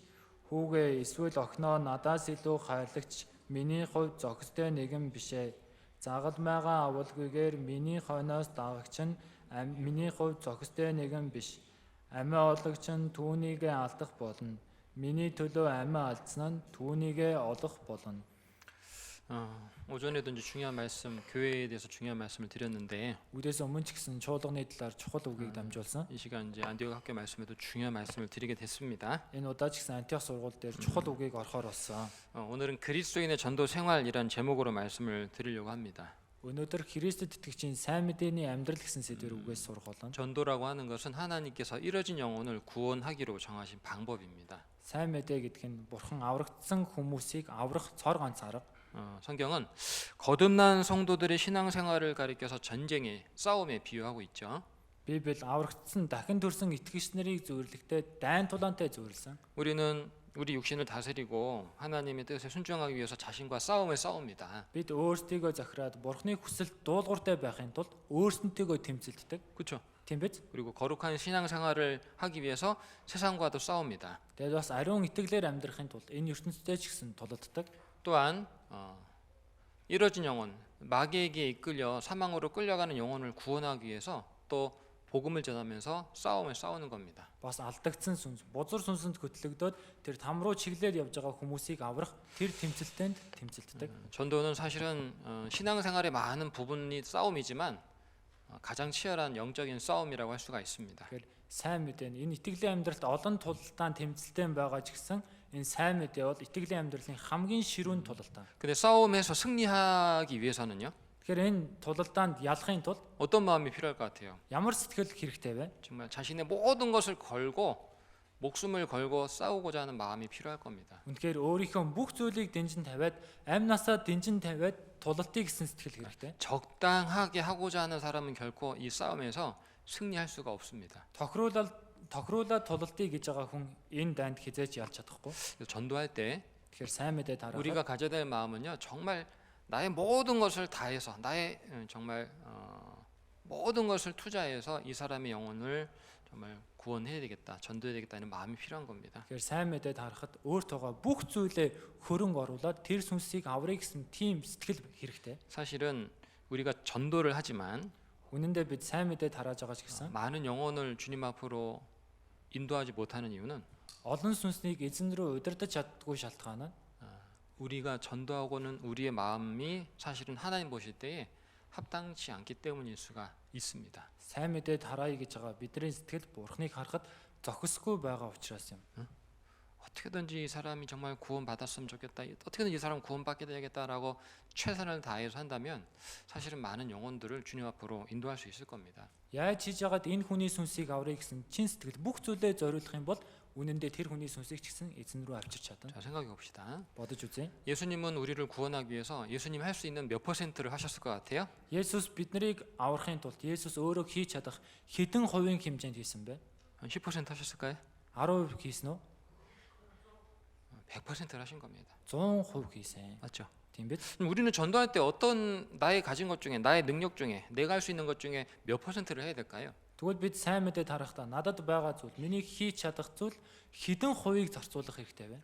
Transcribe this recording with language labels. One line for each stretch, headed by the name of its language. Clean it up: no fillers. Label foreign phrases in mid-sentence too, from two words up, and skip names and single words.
Mongolian: Хүүгээ эсвэл охиноо надаас илүү хайрлагч миний хувьд зохистой нэгэн бишээ. Загалмайгаа авалгүйгээр миний хойноос дагагч нь миний хувьд зохистой нэгэн биш. Амиа олгогч нь түүнийгээ алдах болно. Миний төлөө амиа алдсан нь түүнийгээ олох болно.
Korean: 오전에도 이제 중요한 말씀, 교회에 대해서 중요한 말씀을 드렸는데
Mongolian: Үдээс өмнө ч гэсэн чуулганы талаар чухал үгийг дамжуулсан.
Korean: 이 시간 이제 안디옥 학교 말씀에도 중요한 말씀을 드리게 됐습니다.
Mongolian: Энэ удаа ч гэсэн Антиох сургууль дээр чухал үгийг орохоор болсон.
Korean: 오늘은 그리스도인의 전도 생활이란 제목으로 말씀을 드리려고 합니다.
Mongolian: Өнөөдөр Христэд итгэгчийн сайн мэдээний амьдрал гэсэн сэдвээр үгээс сурах болно.
Korean: 전도라고 하는 것은 하나님께서 잃어진 영혼을 구원하기로 정하신 방법입니다.
Mongolian: Сайн мэдээ гэдэг нь бурхан аврагдсан хүмүүсийг аврах цор ганц арга.
Korean: 성경은 거듭난 성도들의 신앙생활을 가리켜서 전쟁에, 싸움에 비유하고 있죠.
Mongolian: Библи аврагдсан дахин төрсэн итгэгч нарыг зөвөрлөхдөө дайн тулаантай зөвөрлсөн.
Korean: 우리는 우리 육신을 다스리고 하나님의 뜻에 순종하기 위해서 자신과 싸움을 싸웁니다.
Mongolian: Бид өөрсдийгөө захираад Бурхны хүсэлд дуулууртай байхын тулд өөрсөнтөөгөө тэмцэлддэг.
Korean: 그렇죠?
Mongolian: Тийм биз?
Korean: 그리고 거룩한 신앙생활을 하기 위해서 세상과도 싸웁니다.
Mongolian: Тэгээд бас ариун итгэлээр амьдрахын тулд энэ ертөнцтэй ч гэсэн тулалддаг.
Korean: 또한 이뤄진 영혼, 마귀에게 이끌려 사망으로 끌려가는 영혼을 구원하기 위해서 또 복음을 전하면서 싸움을 싸우는 겁니다.
Mongolian: Бас алдагдсан сүнс, бузар сүнсэнд хөтлөгдөөд тэр там руу чиглээд явж байгаа хүмүүсийг аврах тэр тэмцэлтэнд тэмцэлддэг.
Korean: 전도는 사실은 신앙생활의 많은 부분이 싸움이지만 가장 치열한 영적인 싸움이라고 할 수가 있습니다.
Mongolian: Тэгэхээр сайн мэдээ энэ итгэлийн амьдралд олон тулалдаан тэмцэлтэй байгаа ч гэсэн энэ сайн мэдээ бол итгэлийн амьдралын хамгийн ширүүн тулалдаан.
Korean: 근데 싸움에서 승리하기 위해서는요.
Mongolian: Тэгэхээр энэ тулалдаанд ялахын тулд
Korean: 어떤 마음이 필요할 것 같아요?
Mongolian: ямар сэтгэл хэрэгтэй вэ?
Korean: 정말 자신의 모든 것을 걸고 목숨을 걸고 싸우고자 하는 마음이 필요할 겁니다.
Mongolian: Үнэхээр өөрийнхөө бүх зүйлийг дэнжин тавиад амь насаа дэнжин тавиад тулалтыг гэсэн сэтгэл хэрэгтэй.
Korean: 적당하게 하고자 하는 사람은 결코 이 싸움에서 승리할 수가 없습니다.
Mongolian: Тохируулаад тулалтыг гэж байгаа хүн энэ дайнд хизээж ялж чадахгүй.
Korean: 그래서 전도할 때
Mongolian: Тэгэхээр сайн мэдээ тарах.
Korean: 우리가 가져야 될 마음은요, 정말 나의 모든 것을 다해서 나의 정말 모든 것을 투자해서 이 사람의 영혼을 정말 구원해야 되겠다, 전도해야 되겠다는 마음이 필요한 겁니다.
Mongolian: Тэгэхээр сайн мэдээ тарахад өөртөөгөө бүх зүйлээ хөрөнгө оруулаад тэр сүнсийг аврыг гэсэн тийм сэтгэл хэрэгтэй.
Korean: 사실은 우리가 전도를 하지만
Mongolian: Үнэн дээр бид сайн мэдээ тарааж байгаа ч гэсэн
Korean: 많은 영혼을 주님 앞으로 인도하지 못하는 이유는
Mongolian: олон сүнснийг эзэн рүү удирдах чаддгүй шалтгаан нь
Korean: 우리가 전도하고는 우리의 마음이 사실은 하나님 보실 때에 합당치 않기 때문일 수가 있습니다.
Mongolian: сайн мэдээ тараая гэж байгаа бидний сэтгэл Бурхныг харахад зохисгүй байгаа учраас юм.
Korean: 어떻게든지 이 사람이 정말 구원받았으면 좋겠다, 어떻게든 이 사람 구원받게 되겠다라고 최선을 다해서 한다면 사실은 많은 영혼들을 주님 앞으로 인도할 수 있을 겁니다.
Mongolian: Яаж хийж яагаад энэ хүний сүнсийг аврыг гэсэн чин сэтгэл бүх зүйлээ зориулах юм бол үнэн дээр тэр хүний сүнсийг ч гэсэн эзэн рүү авчирч чадна.
Korean: 자, 생각해 봅시다.
Mongolian: Бодож үзье.
Korean: 예수님은 우리를 구원하기 위해서 예수님 할 수 있는 몇 퍼센트를 하셨을 것 같아요?
Mongolian: Есүс биднийг аврахын тулд Есүс өөрөө хийж чадах хэдэн хувийн хэмжээнд хийсэн бэ?
Korean: 한 10% 하셨을까요?
Mongolian: 10% хийсэн үү?
Korean: 100%를 하신 겁니다.
Mongolian: 100% хийсэн.
Korean: 맞죠?
Mongolian: Тийм биз?
Korean: 그럼 우리는 전도할 때 어떤 나의 가진 것 중에, 나의 능력 중에, 내가 할 수 있는 것 중에 몇 퍼센트를 해야 될까요?
Mongolian: Тэгвэл бид сайн мэдээ тарахдаа надад байгаа зүйл, миний хийж чадах зүйл хэдэн хувийг зарцуулах хэрэгтэй вэ?